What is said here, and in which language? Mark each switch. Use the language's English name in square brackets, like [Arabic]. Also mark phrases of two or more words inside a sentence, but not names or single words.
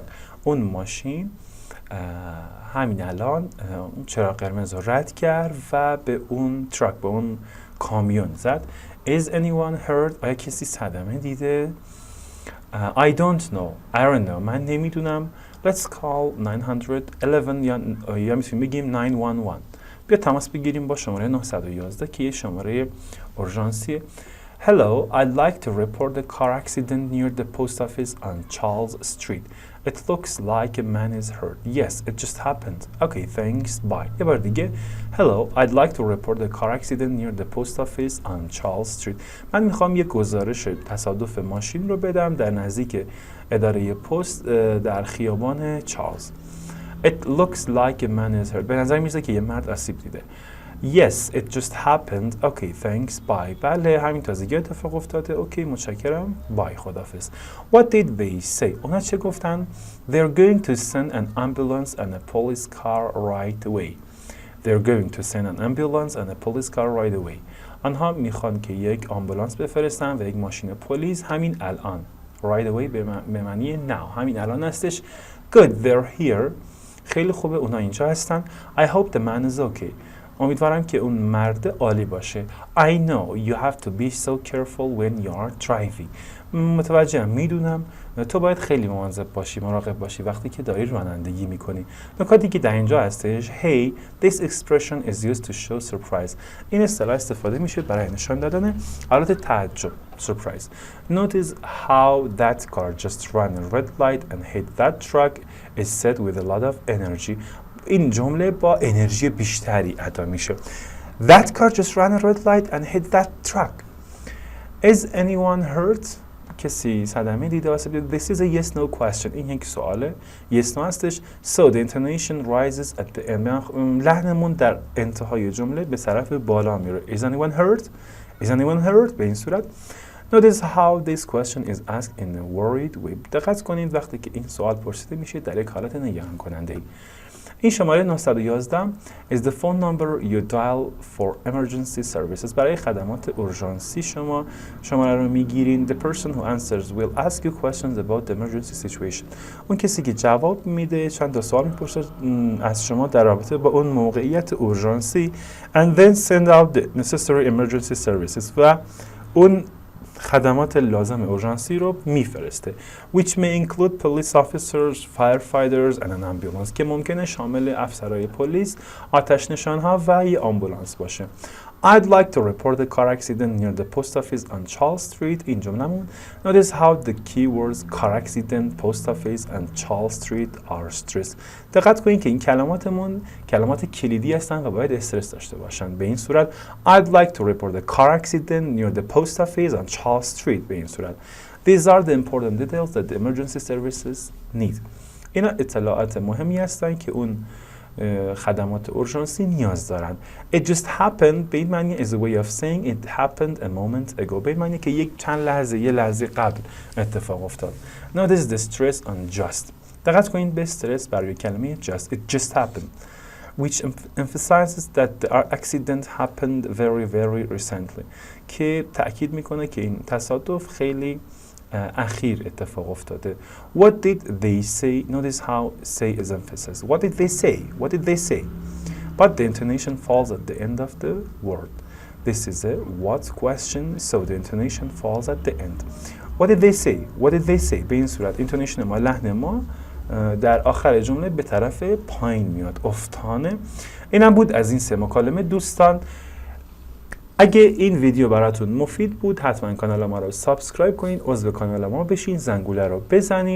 [Persian] اون ماشین همین الان چراغ قرمز رو رد کرد و به اون تراک، به اون کامیون زد. [English] Is anyone hurt؟ [Persian] آیا کسی صدمه دیده؟ [English] I don't know. [Persian] من نمیدونم. [English] Let's call 911 [Persian] یا میتونیم بگیم 911. بیا تماس بگیریم با شماره 911 که یه شماره اورژانسیه. [English] Hello, I'd like to report the car accident near the post office on Charles Street. It looks like a man is hurt. Yes, it just happened. Okay, thanks, bye. [Persian] یه بار دیگه. [English] Hello, I'd like to report the car accident near the post office on Charles Street. [Persian] من میخوام یک گزارش تصادف ماشین رو بدم در نزدیک اداره پست در خیابان چارلز. [English] It looks like a man is hurt. [Persian] به نظر میرسه که یه مرد آسیب دیده. [English] Yes, it just happened. Okay, thanks, bye. [Persian] بله، همین تازگی اتفاق افتاده. اوکی، متشکرم. بای، خداحافظ. [English] What did they say? [Persian] اونا چه گفتن؟ [English] They're going to send an ambulance and a police car right away. They're going to send an ambulance and a police car right away. [Persian] آنها میخوان که یک آمبولانس بفرستن و یک ماشین پلیس همین الان. [English] Right away [Persian] به معنی now، همین الان هستش. [English] Good, they're here. [Persian] خیلی خوبه، اونا اینجا هستن. [English] I hope the man is okay. [Persian] امیدوارم که اون مرد عالی باشه. [English] I know you have to be so careful when you are driving. [Persian] متوجهم، میدونم تو باید خیلی مواظب باشی، مراقب باشی وقتی که داری رانندگی میکنی. نکاتی که در اینجا هستش [English] Hey, this expression is used to show surprise. [Persian] این اصطلاح استفاده میشه برای نشان دادن حالت تعجب. [English] Surprise. Notice how that car just ran a red light and hit that truck is said with a lot of energy. [Persian] این جمله با انرژی بیشتری ادا میشه. [English] That car just ran a red light and hit that truck. Is anyone hurt? [Persian] کسی صدمه دیده آسیب دیده؟ [English] This is a yes no question. [Persian] این یک سواله. [English] Yes no هستش. So the intonation rises at the end. [Persian] لحنمون در انتهای جمله به طرف بالا میره. [English] Is anyone hurt? Is anyone hurt؟ [Persian] به این صورت. [English] Notice how this question is asked in a worried way. [Persian] دقت کنید وقتی که این سوال پرسیده میشه در یک حالت نگران کننده ای. این شماره 911 [English] is the phone number you dial for emergency services. [Persian] برای خدمات اورژانسی شما شماره رو میگیرین. [English] The person who answers will ask you questions about the emergency situation. [Persian] اون کسی که جواب میده چند تا سوال میپرسه از شما در رابطه با اون موقعیت اورژانسی [English] and then send out the necessary emergency services [Persian] و اون خدمات لازم اورژانسی رو میفرسته [English] which may include police officers, firefighters and an ambulance [Persian] که ممکنه شامل افسرهای پلیس، آتش نشانها و یه آمبولانس باشه. [English] I'd like to report the car accident near the post office on Charles Street. [Persian] این جملمون. [English] Notice how the keywords car accident, post office and Charles Street are stressed. [Persian] دقت کنید که این کلماتمون کلمات کلیدی هستن و باید استرس داشته باشن. به این صورت [English] I'd like to report the car accident near the post office on Charles Street. [Persian] به این صورت [English] These are the important details that the emergency services need. [Persian] اینا اطلاعات مهمی هستن که اون خدمات اورژانسی نیاز دارن. [English] It just happened [Persian] به این معنی [English] is a way of saying it happened a moment ago. [Persian] به این معنی که یه لحظه قبل اتفاق افتاد. [English] Notice the stress on just. [Persian] دقت کنید به استرس برای کلمه just. [English] It just happened. Which emphasizes that the accident happened very recently. [Persian] که تأکید میکنه که این تصادف خیلی اخیر اتفاق افتاده. [English] What did they say? Notice how say is emphasized. What did they say? What did they say? But the intonation falls at the end of the word. This is a what question, so the intonation falls at the end. What did they say? What did they say? [Persian] به این صورت intonation ما، لحن ما در آخر جمله به طرف پایین میاد، افتانه. اینم بود از این 3 مکالمه دوستان. اگه این ویدیو براتون مفید بود حتما کانال ما رو سابسکرایب کنید، عضو کانال ما بشین، زنگوله رو بزنید.